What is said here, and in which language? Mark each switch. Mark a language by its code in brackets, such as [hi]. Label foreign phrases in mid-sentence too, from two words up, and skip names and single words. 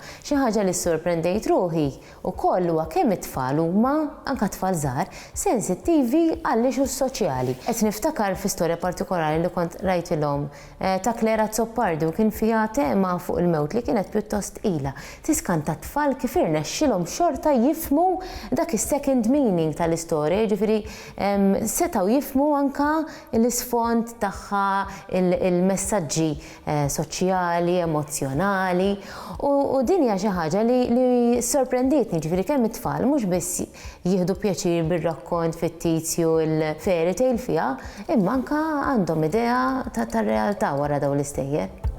[mt] Xi ħaġa li sorprendejt ruħi wkoll huwa kemm it-tfal huma anke tfal żgħar sensittivi għall-issues soċjali. Qed niftakar fi storja partikolari li kont rajtilhom ta' Azzopardi u kien fiha tema fuq il-mewt li kienet pjuttost tqila. Tiskanta tfal kif irnexxilhom xorta jifhmu dak is- [en] second meaning [mt] tal-istorja, jiġifieri setgħu jifhmu anke l-isfond tagħha, il-messaġġi soċjali, emozjonali. U din hija xi ħaġa li sorprendietni, ġifieri kemm it-tfal mhux biss jieħdu pjaċir bir-rakkont fittizju il- [en] fairy tale [mt] fiha, imma anke għandhom idea tar-realtà wara dawn l-istejjer.